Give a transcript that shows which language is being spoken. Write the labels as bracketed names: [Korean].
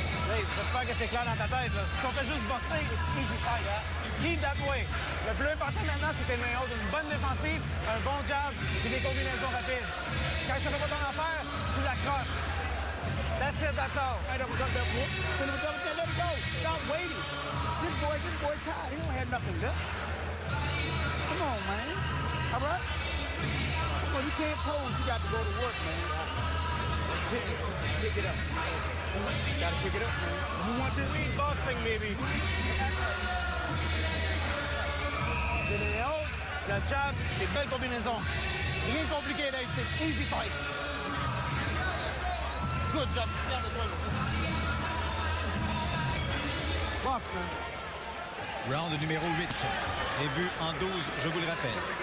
[French] Hey, j'espère que c'est clair dans ta tête. Là. Si on fait juste boxer, [English] it's easy fight. [French] Hein? [English] Keep that way. [French] Le plus important maintenant, c'est tes mains hautes, une bonne défensive, un bon jab et des combinaisons rapides. Quand ça fait pas ton affaire, tu l'accroches. [English] That's it, that's all. Right up, let it go. Stop waiting. This boy tired. He don't have nothing left. Come on, man. All right? Well, you can't pose. You got to go to work, man. Pick it up. You got to pick it up, man. You want to lead boxing, baby. [French] Les mains hautes, le jab, les belles combinaisons. Rien de compliqué, là, c'est [English] easy fight. Good job. Box, man. [French] Round numéro 8, prévu en 12, je vous le rappelle.